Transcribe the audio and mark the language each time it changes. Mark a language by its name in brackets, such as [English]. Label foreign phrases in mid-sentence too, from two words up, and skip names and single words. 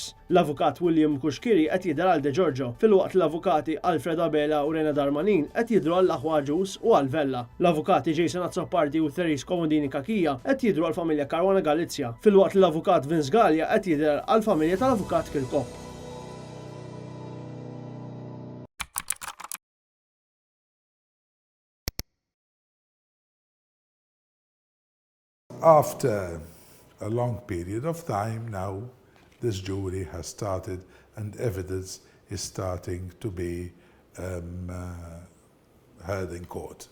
[Maltese] L-avukat William Kuxkiri qed jidher għal De Giorgio, filwaqt l-avukati Alfred Abela u Rena Darmanin qed jidhru għall aħwa Aġus u għal Vella. L-avukati Jason Azzopardi u Therese Komodini Kakija qed jidhru għall familja Caruana Galizia, filwaqt l-avukat Vince Gallia qed jidher għall familja tal-avukat Kirkop. [English] After a long period of time now, this jury has started and evidence is starting to be heard in court.